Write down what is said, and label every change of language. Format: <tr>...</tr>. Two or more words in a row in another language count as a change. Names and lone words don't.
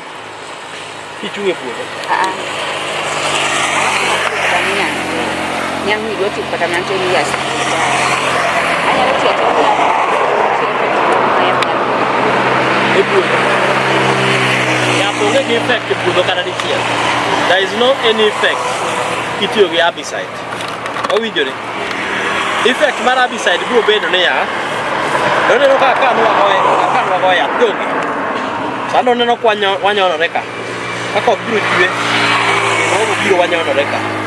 <luo>Kichung' e puodho? Nyang ni dwa tiyo kata mantie ni yas. Anyalo tiyo gi yath e puodho. Yath onge gi effect e puodho kata dichiel.</luo> <en>There is no any effect</en> <luo>kitiyo gi</luo> <en>herbicide.</en> <luo>Owinjore? Effect mar herbicide biro bedo niya, doneno kaka nwagoyo yath donge. Sano neno ka wanyonore ka. Kaka ok biro chwe, kendo biro wanyonore ka.</luo>